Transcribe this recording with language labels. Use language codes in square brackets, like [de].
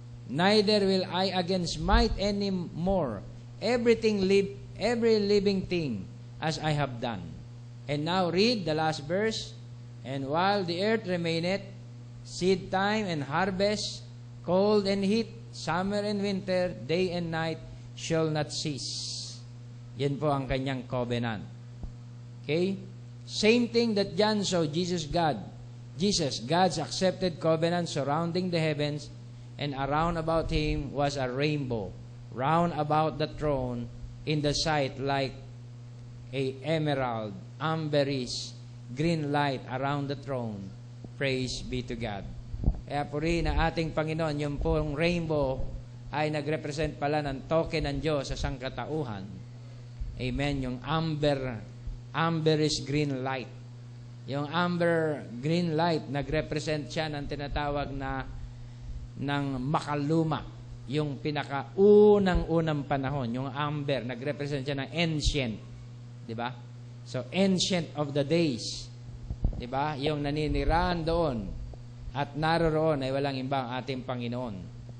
[en] Neither will I again smite any more every living thing as I have done. And now read the last verse. And while the earth remaineth, seed time and harvest, cold and heat, summer and winter, day and night shall not cease. [tl] Yan po ang kanyang covenant. [en] Okay? Same thing that John saw, God's accepted covenant surrounding the heavens, and around about him was a rainbow, round about the throne, in the sight like a emerald, amberish, green light around the throne. Praise be to God. [tl] Kaya puri na ating Panginoon, yung pong rainbow ay nagrepresent pala ng token ng Diyos sa sangkatauhan. [en] Amen. Yung amberish green light. [tl] Yung amber green light, nagrepresent siya ng tinatawag na ng makaluma. Yung pinakaunang-unang panahon. Yung amber, nagrepresent siya ng ancient. Diba? [en] So, ancient of the days. [tl] Diba? Yung naninirahan doon at naroroon ay walang iba ang ating Panginoon.